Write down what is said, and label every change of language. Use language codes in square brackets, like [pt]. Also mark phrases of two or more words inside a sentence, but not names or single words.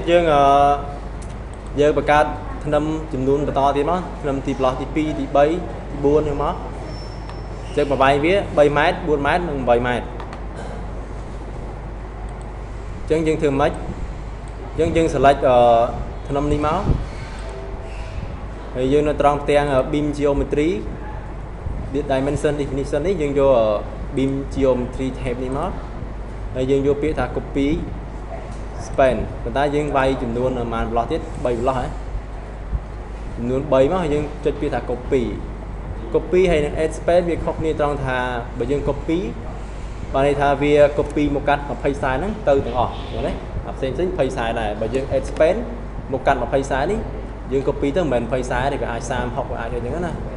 [km] យើងបង្កើតធ្នឹមចំនួនបន្តទៀតមកធ្នឹមទីប្លោះទី2ទី3ទី4ហ្នឹងមកចឹងប្រវែងវា3ម៉ែត្រ4ម៉ែត្រនិង8ម៉ែត្រ ចឹងយើងធ្វើម៉េចយើង select ធ្នឹមនេះមកហើយយើងនៅត្រង់ផ្ទាំង [en] beam geometry dimension definition [km] នេះយើងយក [en] beam geometry tab [km] នេះមក ហើយយើងយកពាក្យថា [en] copy span [km] ប៉ុន្តែយើងវាយចំនួនប្រហែលប្លោះទៀត3ប្លោះហ៎ចំនួន3មកហើយយើងចុចពាក្យថា copy ហើយនឹង [en] add span [km] វាខុសគ្នាត្រង់ថាបើយើង copy បានន័យថាវា copy មកកាត់20ខ្សែហ្នឹងទៅទាំងអស់ឃើញទេអាផ្សេង20ខ្សែដែរបើយើង [en] add span [km] មកកាត់20ខ្សែនេះយើង copy ទៅមិនមែន20ខ្សែទេវាអាច30 60វាអាចអញ្ចឹងណា